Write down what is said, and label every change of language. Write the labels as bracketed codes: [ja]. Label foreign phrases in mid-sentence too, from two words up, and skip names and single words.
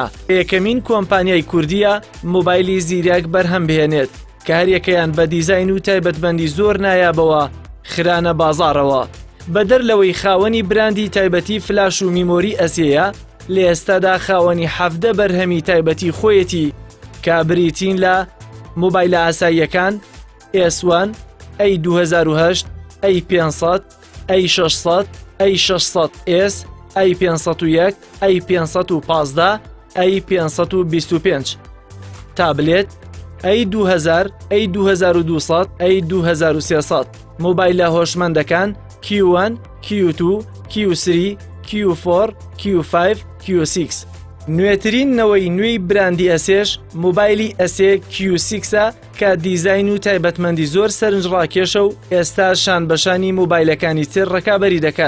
[ckb] یەکەمین کۆمپانیای کوردیە مۆبایلی زیرەک بەرهەم بهێنێت کە هەریەکەیان بە دیزاین و تایبەتمەندی زۆر نایابەوە خرانە بازاڕەوە. بەدەر لەوەی خاوەنی براندی تایبەتی فلاش و میمۆری ئەسێیە، لە ئێستادا خاوەنی 17 بەرهەمی تایبەتی خۆیەتی کە بریتین لە مۆبایلە ئاساییەکان S1، A2008، A500، A600، A600S، A501، A515، A525. تابلێت A2000، A2200، A2300. مۆبایلە هۆشمەندەکان Q1، Q2، Q3، Q4، Q5، Q6. نوێترین نەوەی نوێی براندی ئەسێش مۆبایلی ئەسێ Q6ە کە دیزاین و تایبەتمەندی زۆر سەرنجڕاکێشە و ئێستا شانبەشانی مۆبایلەکانی تر ڕکابەری دەکات.